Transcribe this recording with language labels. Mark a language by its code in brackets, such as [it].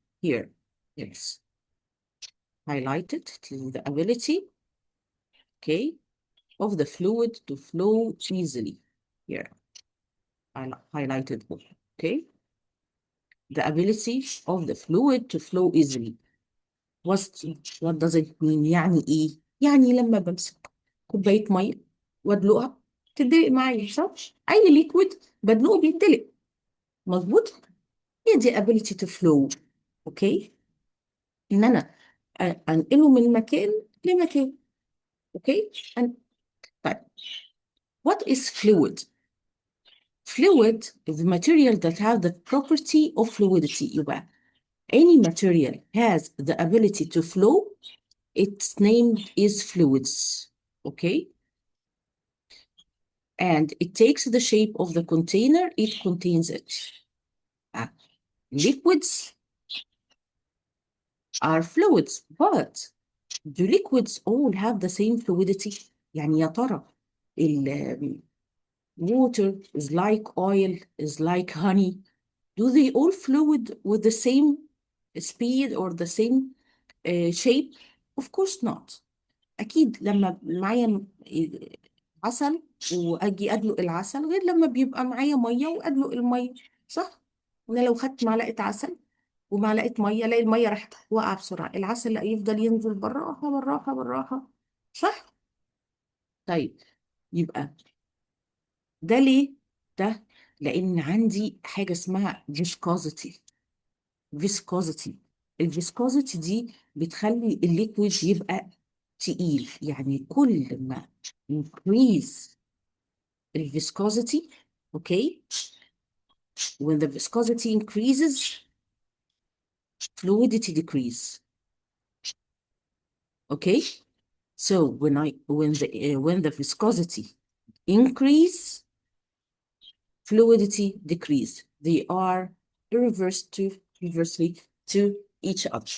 [en] Here, yes, highlighted. It is the ability, okay, of the fluid to flow easily. Here, I highlighted one. Okay, the ability of the fluid to flow easily. What does it mean؟ [ar] يعني ايه؟ يعني لما بمسك كوباية مية وادلقها تدلق معايا، صح؟ أي ليكويد بدلقه بيتدلق. مظبوط؟ هي دي [en] ability to flow. [ar] اوكي، ان انا انقله من مكان لمكان. اوكي. [en] طيب، what is fluid? Fluid is the material that have the property of fluidity. يبقى any material has the ability to flow, its name is fluids. Okay? And it takes the shape of the container it contains it. Liquids are fluids, but do liquids all have the same fluidity? [ar] يعني يا ترى [en] water is like oil, is like honey. Do they all fluid with the same speed or the same shape? Of course not. [ar] أكيد لما معايا عسل وأجي أدلق العسل غير لما بيبقى معايا مية وأدلق المية، صح؟ أنا لو خدت معلقة عسل ومعلقة مية ألاقي المية راح واقعة بسرعة، العسل لا يفضل ينزل بالراحة بالراحة بالراحة، صح؟ طيب، يبقى ده ليه؟ ده لأن عندي حاجة اسمها viscosity. viscosity الفيسكوزيتي دي بتخلي الليكويد يبقى تقيل. يعني كل ما [en] increase [ar] الفيسكوزيتي، اوكي، [en] when the viscosity increases fluidity decrease. Okay, so when the viscosity increase fluidity decrease, they are reversely to each other.